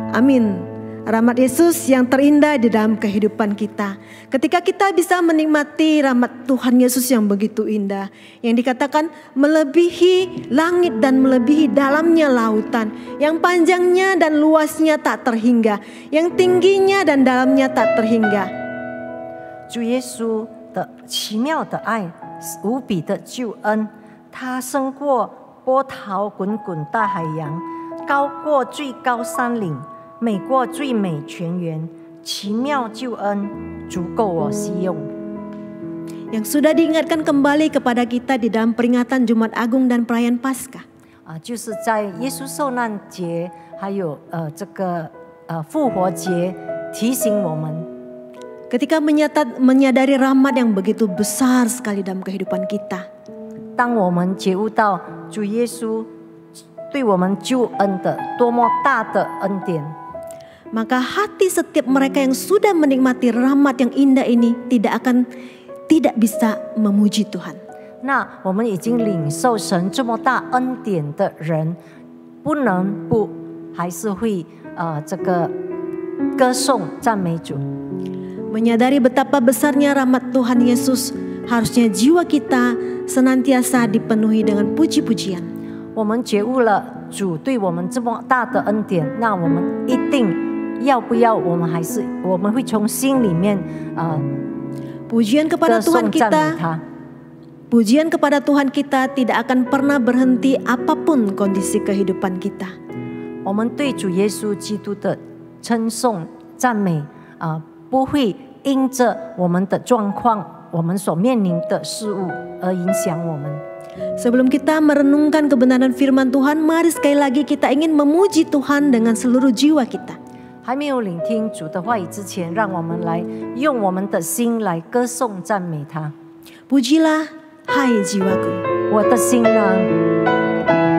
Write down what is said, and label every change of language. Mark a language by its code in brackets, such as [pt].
[id] Amin. Rahmat Yesus yang terindah di dalam kehidupan kita. Ketika kita bisa menikmati rahmat Tuhan Yesus yang begitu indah, yang dikatakan melebihi langit dan melebihi dalamnya lautan, yang panjangnya dan luasnya tak terhingga, yang tingginya dan dalamnya tak terhingga. [zh] 主耶稣的奇妙的爱，无比的救恩，它胜过波涛滚滚大海洋，高过最高山岭，美过最美泉源。奇妙救恩足够我使用。 [id] Yang sudah diingatkan kembali kepada kita di dalam peringatan Jumat Agung dan perayaan Paskah. [zh] 就是在耶稣受难节，还有这个复活节，提醒我们。 [id] Ketika menyadari rahmat yang begitu besar sekali dalam kehidupan kita. [zh] 当我们觉悟到主耶稣对我们救恩的多么大的恩典， [id] maka hati setiap mereka yang sudah menikmati rahmat yang indah ini tidak bisa memuji Tuhan. [zh] 那我们已经领受神这么大恩典的人，不能不还是会这个歌颂赞美主。 [id] Menyadari betapa besarnya rahmat Tuhan Yesus, harusnya jiwa kita senantiasa dipenuhi dengan puji-pujian. [zh] 我们觉悟了主对我们这么大的恩典，那我们一定要不要？我们会从心里面 [id] pujian kepada Tuhan kita. Pujian kepada Tuhan kita tidak akan pernah berhenti apapun kondisi kehidupan kita. [zh] 我们对主耶稣基督的称颂赞美不会因着我们的状况，我们所面临的事物而影响我们。 [id] Sebelum kita merenungkan kebenaran firman Tuhan, mari sekali lagi kita ingin memuji Tuhan dengan seluruh jiwa kita. [zh] 还没有聆听主的话语之前，让我们来用我们的心来歌颂赞美他。 [id] Pujilah, hai jiwaku. [zh] 我的心呢？